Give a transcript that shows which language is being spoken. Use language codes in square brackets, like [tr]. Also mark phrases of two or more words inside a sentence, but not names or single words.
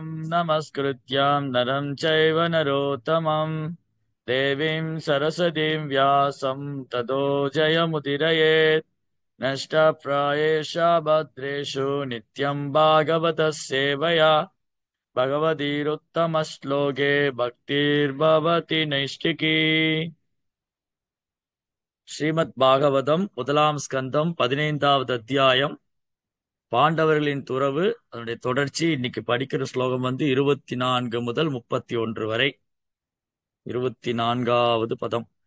[sa] नमस्कृत्य नरं चैव नरोत्तमं देवीं सरस्वतीं व्यासं ततो जयमुदीरयेत् नष्टप्रायेषु भद्रेषु नित्यं भागवतः सेवया भगवतीरुत्तमश्लोके भक्तिर्भवति नैष्टिकी [ta] ஸ்ரீமத் பாகவதம் முதலாம் ஸ்கந்தம் 15வது அத்தியாயம் பாண்டவர்களின் துறவு அதனுடைய தொடர்ச்சி. இன்னைக்கு படிக்கிற ஸ்லோகம் 24 முதல் 31 வரை. 24வது பதம்.